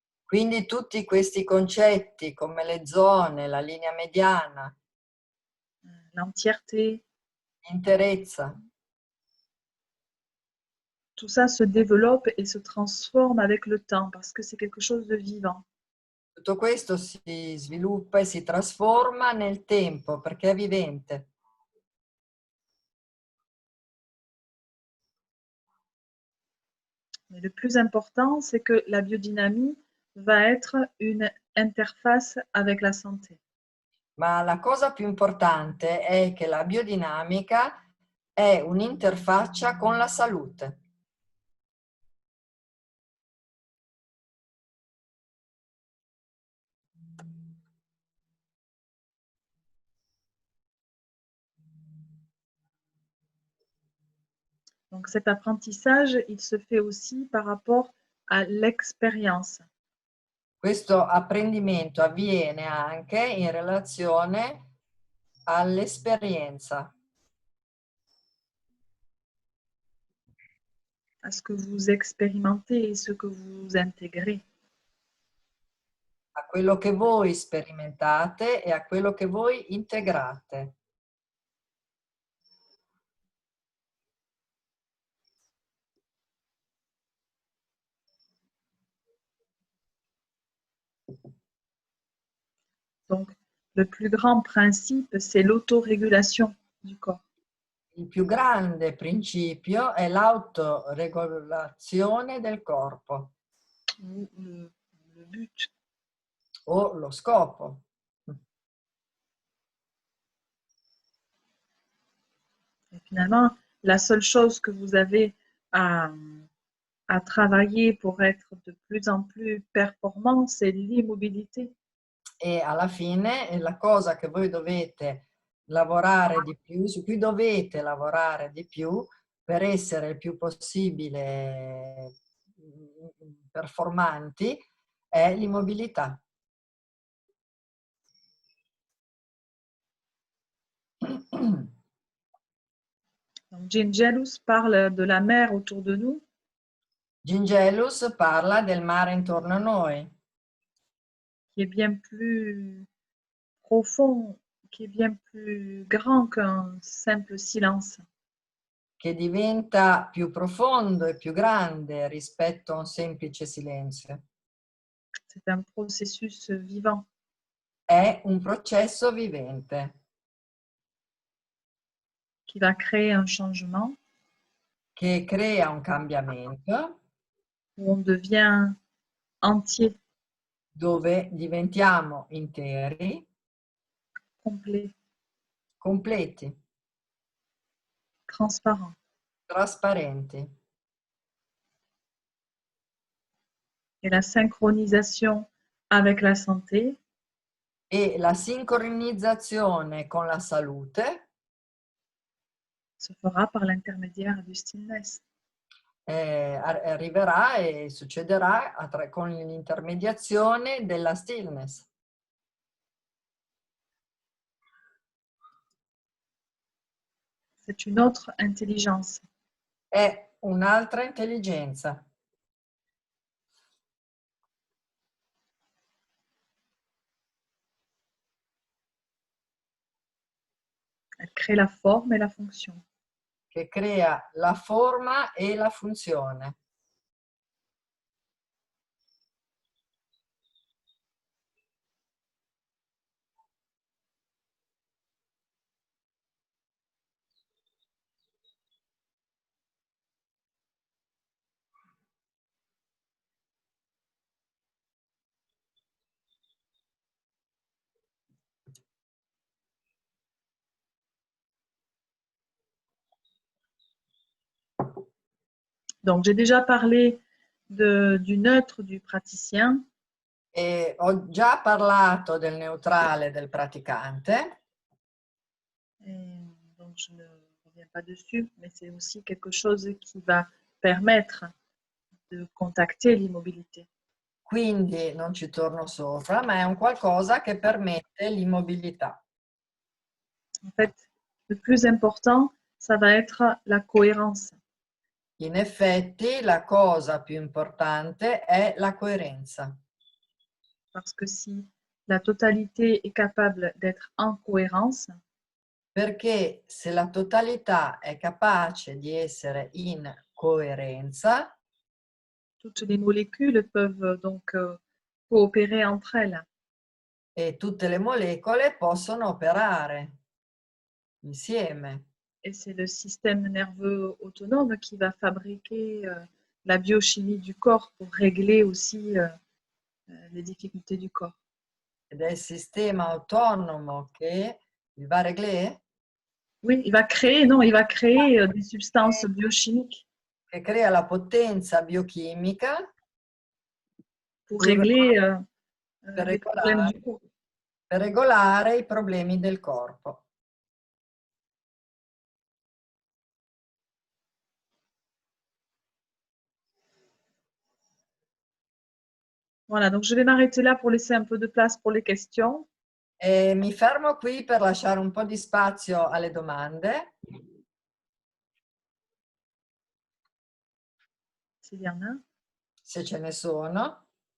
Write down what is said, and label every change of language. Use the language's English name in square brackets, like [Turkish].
[Italian] Quindi tutti questi concetti come le zone, la linea mediana, [French] l'entièreté, [Italian] l'interezza, [French] tout ça se développe et se transforme avec le temps parce que c'est quelque chose de vivant. [Italian] tutto questo si sviluppa e si trasforma nel tempo perché è vivente. [French] Mais le plus important, c'est que la biodynamie va être une interface avec la santé. [Italian] Ma la cosa più importante è che la biodinamica è un'interfaccia con la salute. [French] Donc cet apprentissage, il se fait aussi par rapport à l'expérience. [Italian] Questo apprendimento avviene anche in relazione all'esperienza, [French] à ce que vous expérimentez et ce que vous intégrez. [Italian] a quello che voi sperimentate e a quello che voi integrate. [French] Donc, le plus grand principe, c'est l'autorégulation du corps. [Italian] Il più grande principio è l'autoregolazione del corpo [French] Ou le but. [Italian] o lo scopo. [French] Et finalement, la seule chose que vous avez à travailler pour être de plus en plus performant, c'est l'immobilité. [Italian] E alla fine la cosa che voi dovete lavorare di più, su cui dovete lavorare di più per essere il più possibile performanti è l'immobilità. [French] Donc, Gingelus parle de la mer autour de nous. [Italian] Gingelus parla del mare intorno a noi, [French] qui est bien plus profond, qui est bien plus grand qu'un simple silence. [Italian] che diventa più profondo e più grande rispetto a un semplice silenzio. [French] C'est un processus vivant [Italian] È un processo vivente [French] qui va créer un changement [Italian] che crea un cambiamento [French] où on devient entier, [Italian] dove diventiamo interi, [French] complet, [Italian] completi, [French] transparent. [Italian] trasparenti. [French] Et la synchronisation avec la santé [Italian] E la sincronizzazione con la salute [French] se fera par l'intermédiaire du stillness. [Italian] arriverà e succederà con l'intermediazione della stillness. [French] C'est une autre intelligence. [Italian] È un'altra intelligenza. [French] Elle crée la forme et la fonction. [Italian] Che crea la forma e la funzione. [French] Donc, j'ai déjà parlé du neutre du praticien. [Italian] E ho già parlato del neutrale del praticante. [French] Et donc, je ne reviens pas dessus, mais c'est aussi quelque chose qui va permettre de contacter l'immobilité. [Italian] Quindi non ci torno sopra, ma è un qualcosa che permette l'immobilità. [French] En fait, le plus important, ça va être la cohérence. [Italian] In effetti, la cosa più importante è la coerenza. [French] Parce que si la totalité est capable d'être en cohérence, [Italian] Perché se la totalità è capace di essere in coerenza, [French] toutes les molécules peuvent donc coopérer entre elles. [Italian] e tutte le molecole possono operare insieme. [French] Et c'est le système nerveux autonome qui va fabriquer la biochimie du corps pour régler aussi les difficultés du corps. [Italian] Ed è il sistema autonomo che [French] il va régler, Oui, il va créer, non, il va créer des substances biochimiques [Italian] che crea la potenza biochimica [French] pour régler les problèmes [Italian] regolare, [French] du corps. [Italian] per regolare i problemi del corpo. [French] Voilà, donc je vais m'arrêter là pour laisser un peu de place pour les questions. [Italian] E mi fermo qui per lasciare un po' di spazio alle domande. [French] S'il y en a. [Italian] Se ce ne sono.